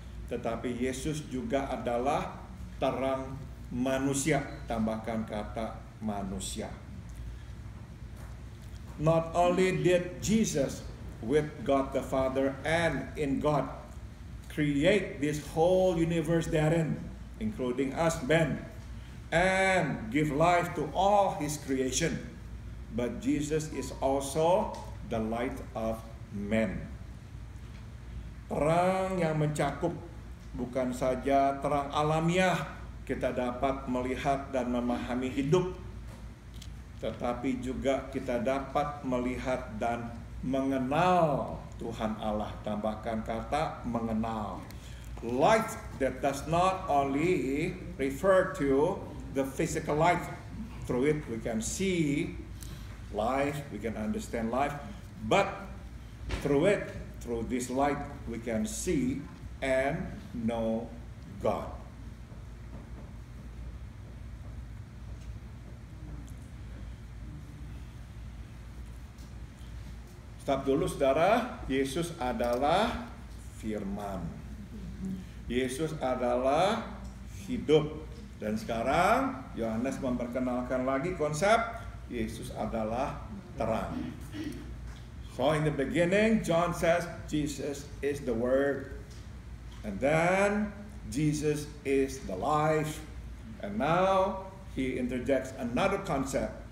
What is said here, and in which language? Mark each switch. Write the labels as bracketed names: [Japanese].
[Indonesian] Tetapi Yesus juga adalah terang manusia. Tambahkan kata manusia. [English] Not only did Jesus with God the Father and in God create this whole universe therein, including us men, and give life to all his creation, but Jesus is also the light of men. [Indonesian] Terang yang mencakup bukan saja terang alamiah, kita dapat melihat dan memahami hidup, tetapi juga kita dapat melihat dan mengenal Tuhan Allah. Tambahkan kata mengenal. [English] Light that does not only refer to the physical light. Through it we can see life, we can understand life, but through this light we can see and know God. [Indonesian] Stop dulu saudara, Yesus adalah firman. Yesus adalah hidup. Dan sekarang Yohanes memperkenalkan lagi konsep Yesus adalah terang. [English] So in the beginning, John says Jesus is the Word. And then Jesus is the life. And now he interjects another concept.